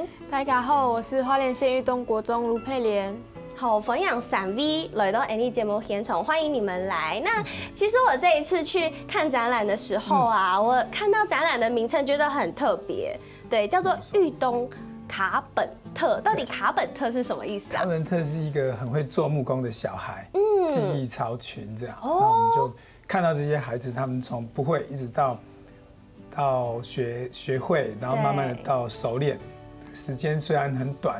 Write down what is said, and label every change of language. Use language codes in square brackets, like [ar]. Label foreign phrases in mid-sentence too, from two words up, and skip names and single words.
[zh] 大家好，我是花蓮縣玉東國中盧佩蓮。好，分享3V 来到 Annie 节目現場，歡迎你們來。那其實我這一次去看展覽的時候啊，我看到展覽的名稱覺得很特別，對，叫做玉東卡本特。到底卡本特是什麼意思啊？卡本特是一個很會做木工的小孩，技藝超群這樣。那我們就看到這些孩子，他們從不會一直到學會，然後慢慢的到熟練，時間雖然很短。